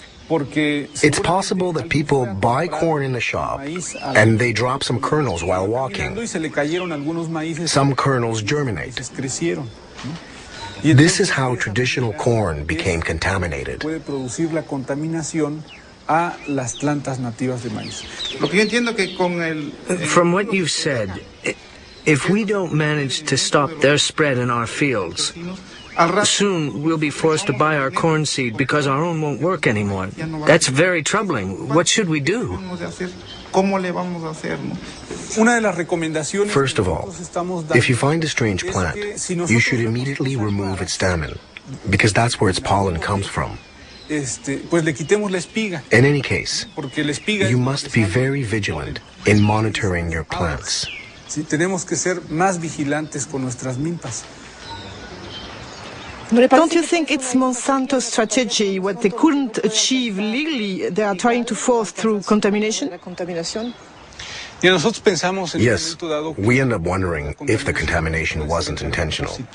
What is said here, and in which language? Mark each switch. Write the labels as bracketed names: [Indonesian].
[English] It's possible that people buy corn in a shop and they drop some kernels while walking. Some kernels germinate. This is how traditional corn became contaminated. [Spanish] Puede producir la contaminación a las plantas nativas de maíz. [English] From what you've said, if we don't manage to stop their spread in our fields, soon we'll be forced to buy our corn seed because our own won't work anymore. That's very troubling. What should we do? First of all, if you find a strange plant, you should immediately remove its stamen, because that's where its pollen comes from. In any case, you must be very vigilant in monitoring your plants. [Spanish] Tenemos que ser más vigilantes con nuestras milpas. [English] Don't you think it's Monsanto's strategy, what they couldn't achieve legally, they are trying to force through contamination? Yes, we end up wondering if the contamination wasn't intentional.